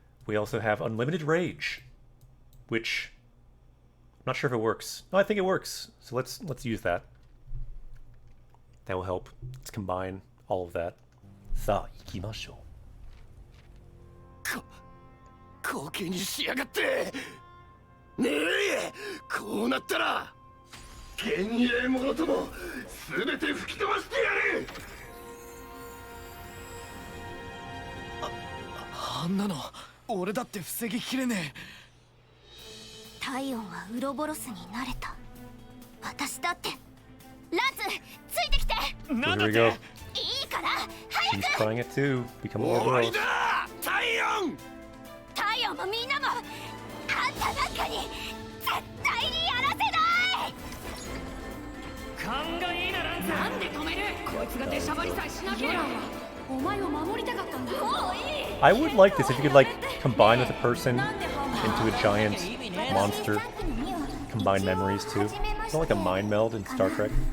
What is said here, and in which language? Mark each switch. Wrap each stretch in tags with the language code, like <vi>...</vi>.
<en>we also have Unlimited Rage, which I'm not sure if it works. No, I think it works. So let's use that. That will help. Let's combine all of that.</en> <ja>さあ、行きましょう。後継にしやがってねえこうなったら幻影者とも全て吹き飛ばしてやるあんなの俺だって防ぎきれねえ。体温はウロボロスになれた。私だってランツついてきて。</ja> <en>So here we go.</en> <ja>いいから</ja> <en>She's trying it too. Become a</en> <ja>終わ</ja> <en>Ouroboros.</en> <ja>りだ体温太陽もみんなもあんたなんかに絶対にやらせない。勘がいいなランツ。なんで止める。こいつが出しゃばりさえしなければ。お前を守りたかったんだ。もういい。</ja> <en>I would like this if you could like combine with a person into a giant monster. Combine memories too. It's not like a mind meld in Star Trek.</en>